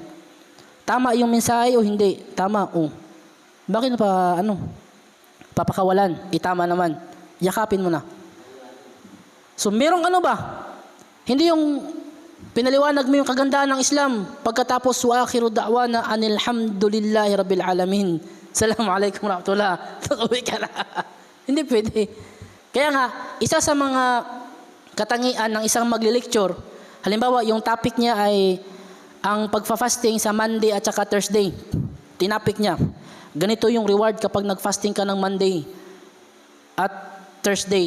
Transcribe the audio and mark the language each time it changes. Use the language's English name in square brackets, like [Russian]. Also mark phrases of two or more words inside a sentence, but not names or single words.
[Filipino] Tama yung mensahe o hindi? Tama, Bakit pa, papakawalan? Tama naman. Yakapin mo na. So, merong ba? Hindi yung pinaliwanag mo yung kagandahan ng Islam. Pagkatapos, [Arabic] وآخر دعوانا أن الحمد لله رب العالمين. السلام عليكم ورحمة الله. [Filipino] Uwi ka na. Hindi pwede. Kaya nga, isa sa mga katangian ng isang magli-lecture, halimbawa, yung topic niya ay ang pagfa-fasting sa Monday at saka Thursday. Tinapik niya. Ganito yung reward kapag nag-fasting ka ng Monday at Thursday.